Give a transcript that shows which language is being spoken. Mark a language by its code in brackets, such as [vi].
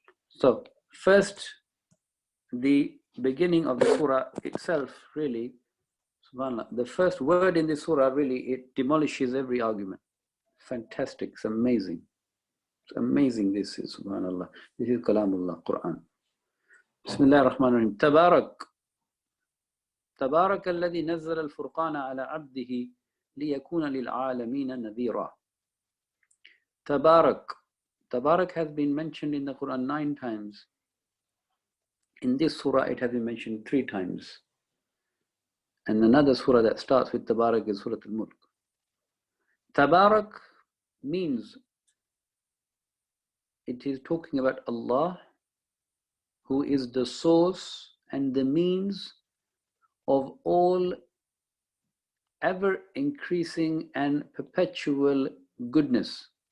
[en] So, first, the beginning of the surah itself, really, subhanAllah, the first word in this surah, really, it demolishes every argument. Fantastic, it's amazing. It's amazing this is, subhanAllah. This is Kalamullah, Quran. [ar] Bismillah ar-Rahman ar-Rahim. Tabarak. تبارك الذي نزل الفرقان على عبده ليكون للعالمين نذيرا. Tabarak. [en] Tabarak has been mentioned in the Quran 9 times. In this surah, it has been mentioned 3 times. And another surah that starts with Tabarak is Surah Al-Mulk. Tabarak means it is talking about Allah, who is the source and the means of all ever increasing and perpetual goodness.